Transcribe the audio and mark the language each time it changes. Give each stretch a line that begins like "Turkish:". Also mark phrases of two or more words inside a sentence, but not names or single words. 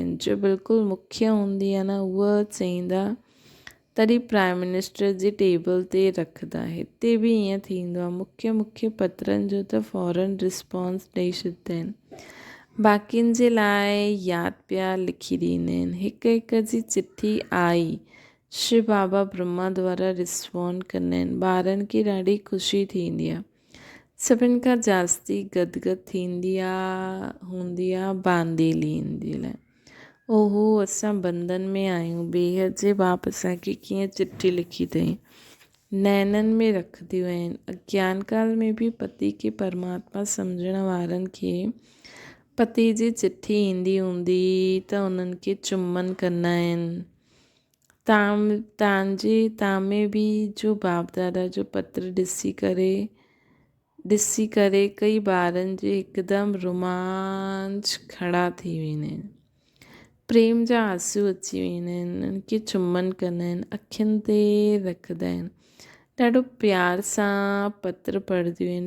Sindhi: जो बिल्कुलु मुख्य हूंदी आहे न, उहा चईंदा तॾहिं
English: prime minister
Sindhi: जी टेबल ते रखंदा। हिते बि ईअं थींदो आहे, मुख्य पत्रनि जो त फ़ौरन रिस्पॉन्स ॾेई छॾींदा आहिनि, बाक़ियुनि जे लाइ यादि पिया लिखी ॾींदा आहिनि। हिक जी चिठी आई, शिव बाबा ब्रह्मा द्वारा रिस्पॉन्ड कंदा आहिनि। ॿारनि खे ॾाढी ख़ुशी थींदी आहे। सभिनि खां जास्ती गदगद थींदी हूंदी आहे बांदेली ईंदी लाइ। ओहो, असां बंधन में आहियूं, ॿिए जे बाप असांखे कीअं चिठी लिखी अथई, नैननि में रखंदियूं आहिनि। अज्ञान काल में बि पति खे परमात्मा सम्झण वारनि खे पति जी चिठी ईंदी हूंदी त उन्हनि खे चुम्बन कंदा आहिनि। तव्हां में बि जो बाप दादा जो पत्र ॾिसी करे कई ॿारनि जे हिकदमि रोमांच खड़ा थी वेंदा आहिनि, प्रेम जा आंसू अची वेंदा आहिनि, उन्हनि खे चुम्बन कंदा आहिनि, अखियुनि ते रखंदा आहिनि, ॾाढो प्यार सां पत्र पढ़ंदियूं आहिनि।